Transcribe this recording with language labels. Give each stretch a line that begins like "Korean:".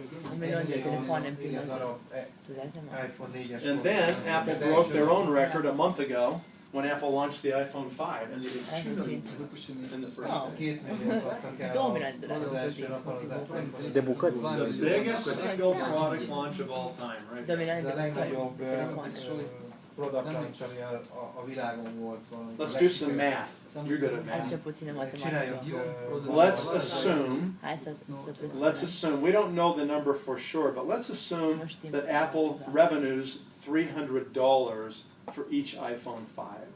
English: And then Apple broke their own record a month ago when Apple launched the iPhone 5 and they did 2 million in the first day. The biggest single product launch of all time, right?
Hungarian: Ez a legnagyobb
English: product launch,
Hungarian: ami a világon volt valami.
English: Let's do some math. You're good at math.
Hungarian: Csináljunk.
English: Let's assume, we don't know the number for sure, but let's assume that Apple revenues $300 for each iPhone 5.